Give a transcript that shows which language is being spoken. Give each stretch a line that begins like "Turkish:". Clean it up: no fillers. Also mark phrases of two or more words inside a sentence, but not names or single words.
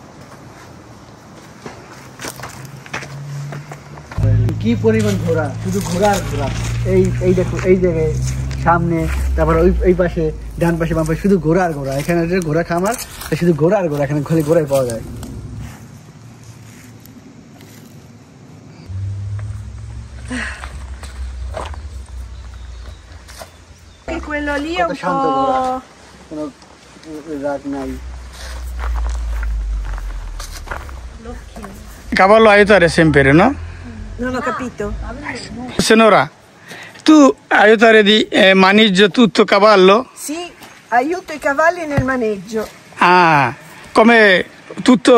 Bangla: কি পরিমাণ ঘোড়া, শুধু ঘোড়া আর ঘোড়া। এই দেখো, এই জায়গায় সামনে, তারপর ওই পাশে, ডান পাশে, বাম পাশে শুধু ঘোড়া আর ঘোড়া। এখানে ঘোড়া খামার, শুধু ঘোড়া আর ঘোড়া। এখানে খালি ঘোড়াই পাওয়া যায়।
Italian: Quello lì è un po'...
Bangla: কোনো রাগ নাই।
Italian: Cavallo aiutare sempre, no? Non ho capito. Signora, tu aiutare di maneggio tutto cavallo? Sì, aiuto i cavalli nel maneggio. Ah, come tutto...